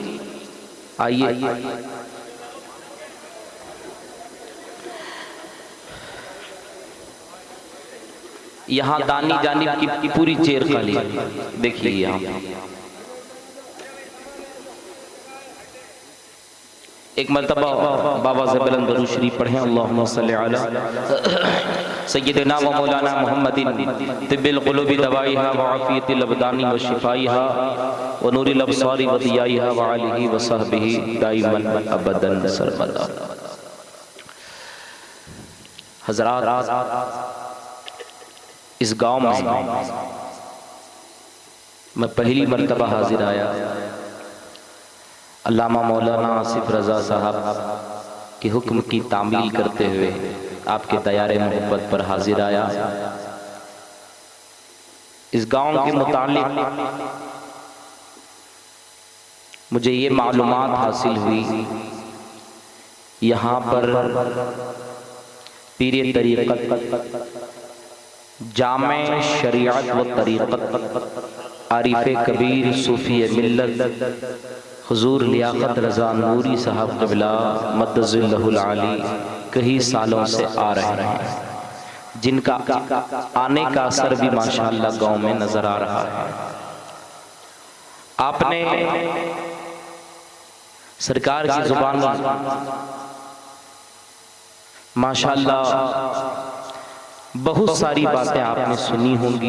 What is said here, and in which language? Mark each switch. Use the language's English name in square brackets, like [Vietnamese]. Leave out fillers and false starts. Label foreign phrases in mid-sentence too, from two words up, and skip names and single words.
[Urdu] آئیے یہاں دائیں جانب کی پوری چیئر خالی ہے، دیکھیے یہاں ایک مرتبہ بابا سے بلند درود شریف پڑھیں [Arabic] اللهم صل على سيدنا ومولانا محمد طب القلوب ودوائها وعافية الأبدان وشفائها ونور الأبصار وضيائها وآله وصحبه دائما أبدا سرمدا. [Urdu] حضرات، اس گاؤں میں میں پہلی مرتبہ حاضر آیا. علامہ مولانا آصف رضا صاحب کے حکم کی تعمیل کرتے ہوئے آپ کے دیارِ محبت پر حاضر آیا. اس گاؤں کے متعلق مجھے یہ معلومات حاصل ہوئی، یہاں پر پیرِ طریقت جامعِ شریعت و طریقت عارفِ کبیر صوفیِ ملت حضور لیاقت رضا نوری صاحب قبلہ مدظلہ العالی کئی سالوں سے آ رہے ہیں، جن کا آنے کا اثر بھی ماشاءاللہ گاؤں میں نظر آ رہا ہے. آپ نے سرکار کی زبان ماشاءاللہ بہت ساری باتیں آپ نے سنی ہوں گی.